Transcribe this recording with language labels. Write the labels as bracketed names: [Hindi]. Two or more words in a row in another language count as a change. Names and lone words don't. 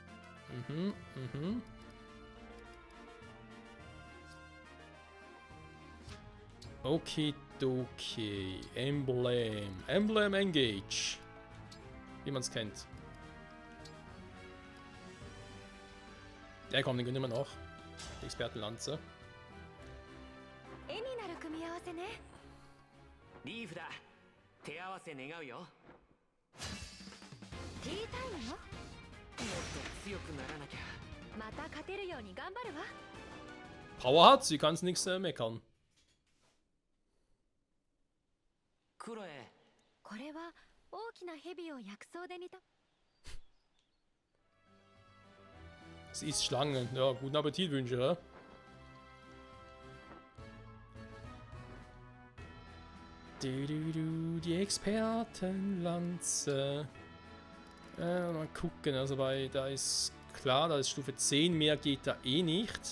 [German] Okay. Emblem Engage. Wie man es kennt. Ja komm, den gönnen wir noch. Die Expertenlanze. [Japanese] 絵になる組み合わせね。リーフだ。手合わせ願うよ。もっティータイムよ。と強くならなきゃ。また勝てるように頑張るわ。 [German] Power hat sie, kannst nichts meckern. [Japanese] クロエ。これは大きな蛇を薬草で煮た。 [German] Sie isst Schlangen. Ja, guten Appetit wünsche, ja? Die Expertenlanze. Mal gucken, also da ist klar, da ist Stufe 10, mehr geht da eh nicht.